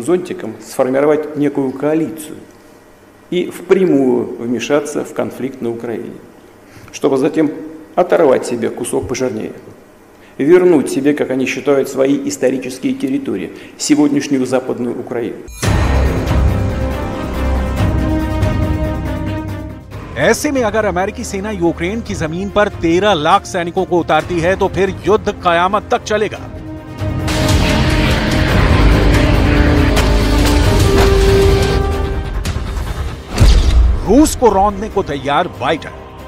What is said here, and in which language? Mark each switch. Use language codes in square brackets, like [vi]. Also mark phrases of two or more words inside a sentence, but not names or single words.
[ru] зонтиком сформировать некую коалицию и впрямую вмешаться в конфликт на Украине, чтобы затем оторвать себе кусок пожирнее, вернуть себе, как они считают, свои исторические территории, сегодняшнюю Западную Украину. [hi] ऐसे में अगर अमेरिकी सेना यूक्रेन की जमीन पर 13 लाख सैनिकों को उतारती है तो फिर युद्ध कयामत तक चलेगा। रूस को रौंदने को तैयार बाइडेन।